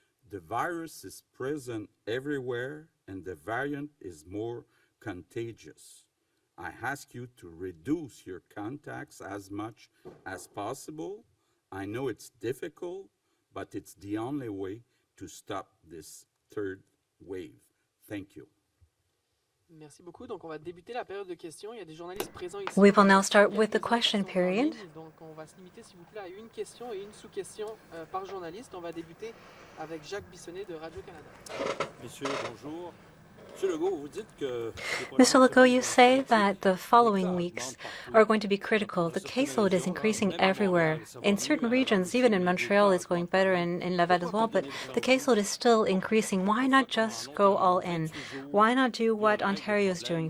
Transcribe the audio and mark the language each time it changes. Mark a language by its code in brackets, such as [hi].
[en] The virus is present everywhere, and the variant is more contagious. I ask you to reduce your contacts as much as possible. I know it's difficult, but it's the only way to stop this third wave. Thank you. [fr] Merci beaucoup. Donc, on va débuter la période de questions. Il y a des journalistes présents ici. [en] We will now start with the question period. [fr] Donc, on va se limiter, s'il vous plaît, à une question et une sous-question par journaliste. On va débuter avec Jacques Bissonnet de Radio-Canada. Messieurs, bonjour. [en] Mr. Legault, you say that the following weeks are going to be critical. The caseload is increasing everywhere. In certain regions, even in Montreal, it's going better, in Laval as well, but the caseload is still increasing. Why not just go all in? Why not do what Ontario is doing?